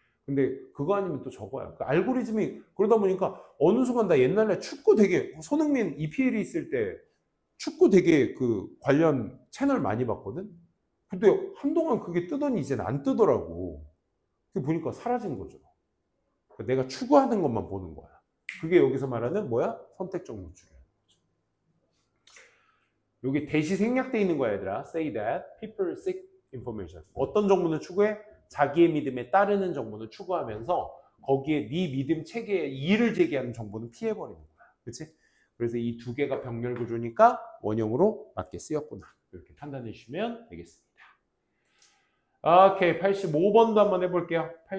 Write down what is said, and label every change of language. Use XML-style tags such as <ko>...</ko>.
<ko>근데 그거 아니면 또 저거야. 그 알고리즘이 그러다 보니까 어느 순간 나 옛날에 축구 되게 손흥민 EPL이 있을 때 축구 되게 그 관련 채널 많이 봤거든. 근데 한동안 그게 뜨더니 이제는 안 뜨더라고. 그 보니까 사라진 거죠. 그러니까 내가 추구하는 것만 보는 거야. 그게 여기서 말하는 뭐야? 선택적 노출이야. 여기 대시 생략돼 있는 거야, 얘들아.</ko> <en>Say that people seek information.</en> <ko>어떤 정보는 추구해? 자기의 믿음에 따르는 정보는 추구하면서 거기에 네 믿음 체계에 이의를 제기하는 정보는 피해버리는 거야. 그렇지? 그래서 이 두 개가 병렬 구조니까 원형으로 맞게 쓰였구나. 이렇게 판단해 주시면 되겠습니다. 오케이, 85번도 한번 해볼게요.</ko>